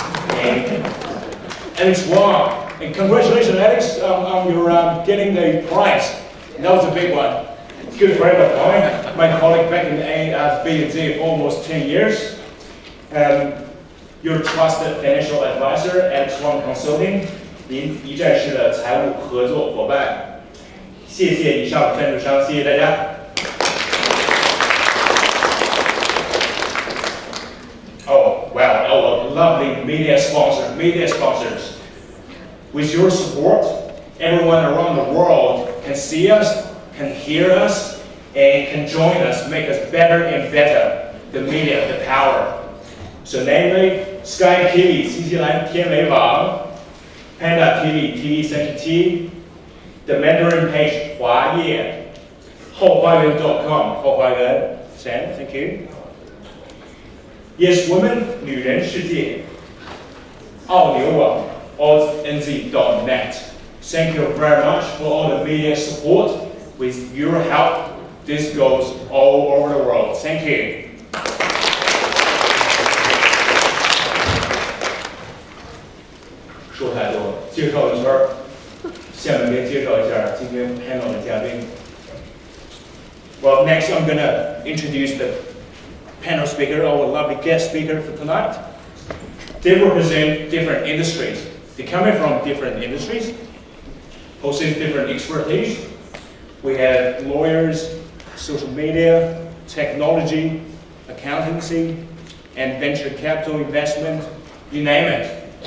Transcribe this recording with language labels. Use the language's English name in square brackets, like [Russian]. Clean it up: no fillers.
[English] And Alex Wong, and congratulations, Alex, on your getting the prize. That was a big one. Good friend of mine, my colleague back in B&Z for almost 10 years. Your trusted financial advisor, Alex Wong Consulting, [Chinese] 您一站式的财务合作伙伴。谢谢以上赞助商，谢谢大家。 [English] Oh, wow, our lovely media sponsors. With your support, everyone around the world can see us, can hear us, and can join us, make us better and better. The media, the power. So namely, Sky TV 新西兰天美网 Panda TV TV37 The Mandarin Page 华业后花园.com 后花园 Sam, thank you. Yes Women 女人世界澳纽网 AusNZ.net. Thank you very much for all the media support. With your help, this goes all over the world. Thank you. [Chinese] 说太多了，介绍一圈儿，下面给介绍一下今天 panel 的嘉宾。 [English] Well, next I'm gonna introduce the panel speaker, our lovely guest speaker for tonight. They represent different industries. They're coming from different industries, possess different expertise. We have lawyers, social media, technology, accountancy, and venture capital investment, you name it.